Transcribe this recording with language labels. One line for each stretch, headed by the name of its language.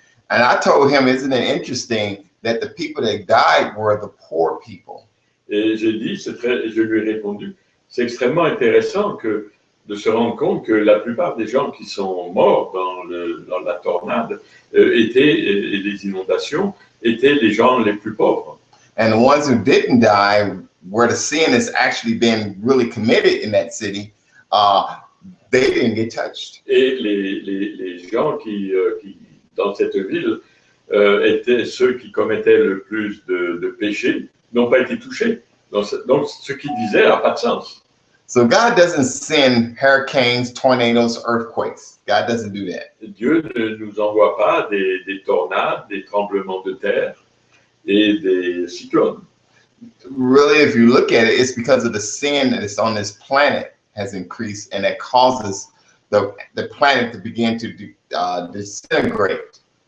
English: And I told him, isn't it interesting that the people that died were the poor people?
French: Et j'ai dit, je lui ai répondu, c'est extrêmement intéressant de se rendre compte que la plupart des gens qui sont morts dans la tornade et les inondations étaient les gens les plus pauvres.
English: And the ones who didn't die, where the sin has actually been really committed in that city, they didn't get touched.
French: Et les gens qui dans cette ville étaient ceux qui commettaient le plus de péchés, n'ont pas été touchés. Donc ce qu'il disait n'a pas de sens.
English: So God doesn't send hurricanes, tornadoes, earthquakes. God doesn't do that.
French: Dieu ne nous envoie pas des tornades, des tremblements de terre et des cyclones.
English: Really, if you look at it, it's because of the sin that is on this planet has increased, and that causes the planet to begin to disintegrate.